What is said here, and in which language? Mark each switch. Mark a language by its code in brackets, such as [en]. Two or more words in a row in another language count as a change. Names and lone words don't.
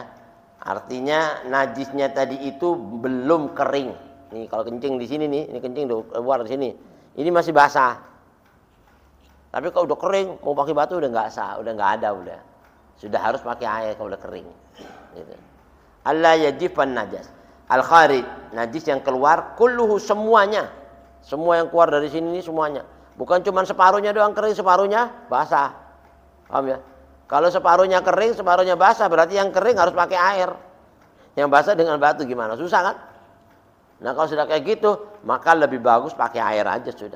[id] Artinya najisnya tadi itu belum kering. Nih kalau kencing di sini nih, ini kencing keluar di sini. Ini masih basah. Tapi kalau udah kering, mau pakai batu udah nggak sah, udah nggak ada udah. Sudah harus pakai air kalau udah kering. [ar] Gitu. الله يجف نجس. الخارج, [id] najis yang keluar, kulluhu semuanya. Semua yang keluar dari sini ini semuanya. Bukan cuma separuhnya doang kering, separuhnya basah. Paham ya? Kalau separuhnya kering, separuhnya basah, berarti yang kering harus pakai air. Yang basah dengan batu gimana? Susah kan? Nah, kalau sudah kayak gitu, maka lebih bagus pakai air aja sudah.